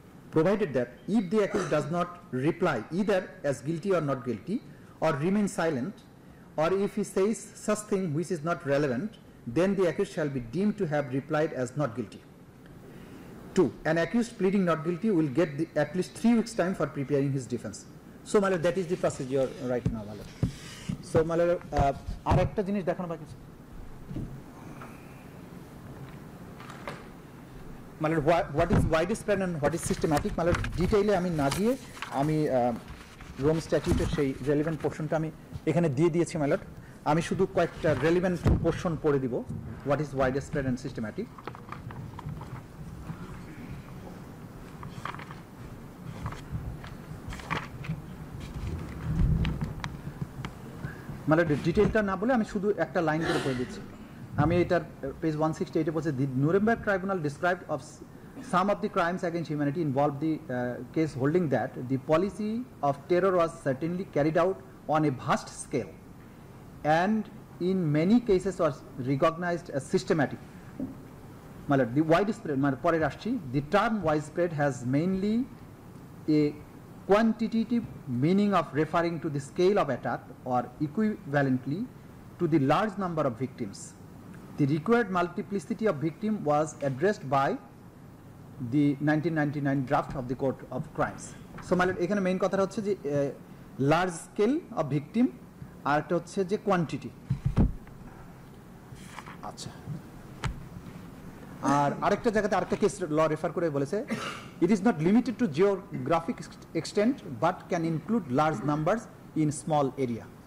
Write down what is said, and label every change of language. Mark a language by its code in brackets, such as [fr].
[en] provided that if the accused does not reply either as guilty or not guilty, or remain silent, or if he says such thing which is not relevant, then the accused shall be deemed to have replied as not guilty. 2. An accused pleading not guilty will get at least 3 weeks time for preparing his defense. So my lord, that is the procedure right now, my lord. So my lord, [bn] আর একটা জিনিস দেখানো বাকি আছে। [en] my lord, what is widespread and what is systematic, my lord, [bn] ডিটেইলে আমি না গিয়ে আমি Rome স্ট্যাটিউটের সেই রেলেভেন্ট পোর্শনটা আমি এখানে দিয়ে দিয়েছি my lord। আমি শুধু কয়েকটা রেলেভেন্ট পোর্শন পড়ে দিব, [en] What is widespread and systematic. [bn] মানে ডিটেইলটা না বলে আমি শুধু একটা লাইন করে পড়ে দিচ্ছি। আমি এটার পেজ 168 এ বলছে, [en] The Nuremberg tribunal described of some of the crimes against humanity involved the case holding that the policy of terror was certainly carried out on a vast scale and in many cases was recognized as systematic. The widespread, the term widespread has mainly a quantitative meaning of referring to the scale of attack or equivalently to the large number of victims. The required multiplicity of victims was addressed by the 1999 draft of the Court of Crimes. So, [bn] এখানে main কথা হচ্ছে যে large scale of victim আর একটা হচ্ছে যে quantity. আচ্ছা, আর আরেকটা জায়গাতে আরেকটা কেস ল রেফার করে বলেছে, [en] It is not limited to geographic extent but can include large numbers in small area.